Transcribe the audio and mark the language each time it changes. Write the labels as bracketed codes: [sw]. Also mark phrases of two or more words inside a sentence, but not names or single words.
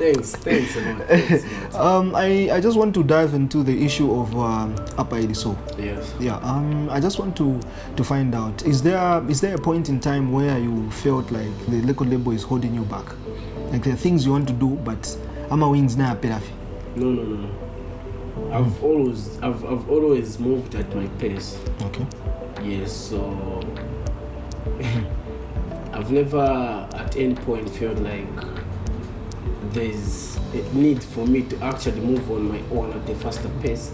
[en] Thanks a lot. Thanks a lot. I just want to dive into the issue of Apaidiso. Yes. Yeah. I just want to find out, is there a point in time where you felt like the record label is holding you back? Like there are things you want to do, but [bem] ama wings na perafi. [en] No. I've always moved at my pace. Okay. Yes, so I've never at any point felt like there's a need for me to actually move on my own at a faster pace.